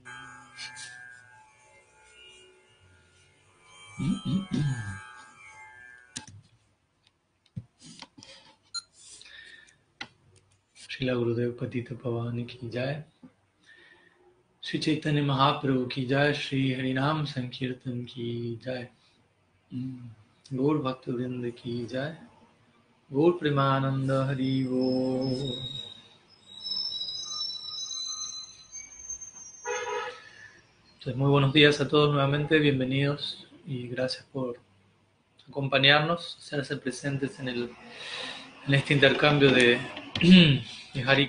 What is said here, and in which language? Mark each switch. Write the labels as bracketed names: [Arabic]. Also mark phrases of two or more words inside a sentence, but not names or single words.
[Hindi] श्रील गुरुदेव पतित पावनी की जय, श्री चैतन्य महाप्रभु की जय, श्री हरिनाम संकीर्तन की जय, गौर भक्तवृन्द की जय, गौर प्रेमानन्द हरि बो. [Spanish] Entonces, muy buenos días a todos nuevamente, bienvenidos y gracias por acompañarnos, hacerse presentes en este intercambio de Hari